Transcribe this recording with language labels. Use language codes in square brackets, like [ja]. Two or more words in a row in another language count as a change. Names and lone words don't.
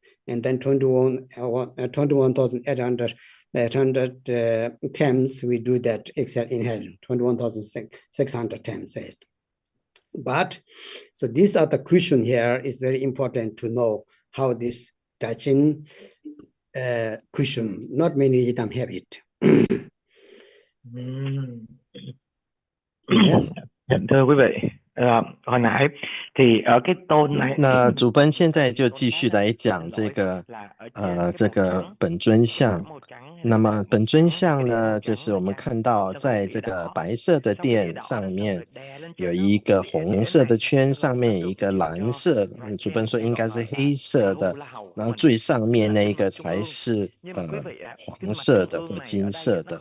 [en] And then 21,800 times we do that exhale, inhale, 21,600 times. But, so these are the cushion here. Is very important to know how this touching cushion, not many Yidam have it. Yes. [vi] Thưa quý vị, hồi nãy thì ở cái tôn này， [zh] 那主奔现在就继续来讲这个本尊像。那么本尊像呢，就是我们看到在这个白色的垫上面有一个红色的圈，上面有一个蓝色的，主奔说应该是黑色的，然后最上面那一个才是黄色的或金色的。